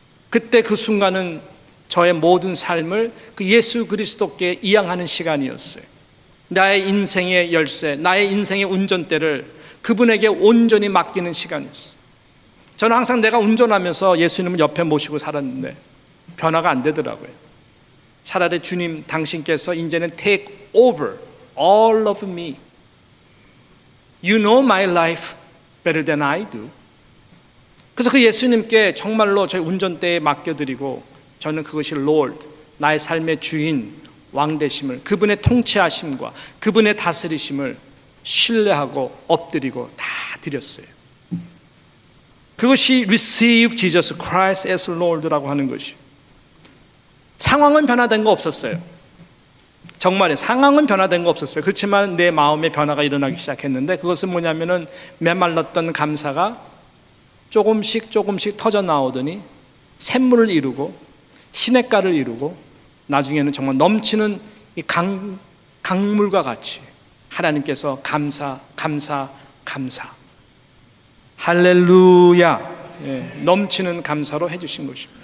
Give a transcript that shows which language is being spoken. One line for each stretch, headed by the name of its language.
Korean: 그때 그 순간은 저의 모든 삶을 그 예수 그리스도께 이양하는 시간이었어요. 나의 인생의 열쇠, 나의 인생의 운전대를 그분에게 온전히 맡기는 시간이었어요. 저는 항상 내가 운전하면서 예수님을 옆에 모시고 살았는데 변화가 안 되더라고요. 차라리 주님 당신께서 이제는
English: take over all of me. You know my life better than I do.
Korean: 그래서 그 예수님께 정말로 저희 운전대에 맡겨드리고 저는 그것이 Lord, 나의 삶의 주인, 왕 되심을, 그분의 통치하심과 그분의 다스리심을 신뢰하고 엎드리고 다 드렸어요.
English: 그것이 Receive Jesus Christ as Lord라고
Korean: 하는 것이. 상황은 변화된 거 없었어요. 정말 상황은 변화된 거 없었어요. 그렇지만 내 마음의 변화가 일어나기 시작했는데, 그것은 뭐냐면은 메말랐던 감사가 조금씩 터져 나오더니 샘물을 이루고 시냇가를 이루고 나중에는 정말 넘치는 이 강물과 같이 하나님께서 감사 할렐루야, 넘치는 감사로 해주신 것입니다.